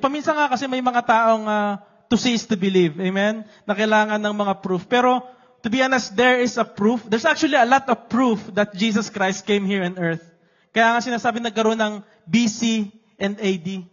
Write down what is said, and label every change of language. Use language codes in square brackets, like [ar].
[tl] Paminsan nga kasi may mga taong [en] to see is to believe. [tl] Amen? Na kailangan ng mga proof. [en] Pero, to be honest, there is a proof. There's actually a lot of proof that Jesus Christ came here on earth. [tl] Kaya nga sinasabi nagkaroon ng BC and AD.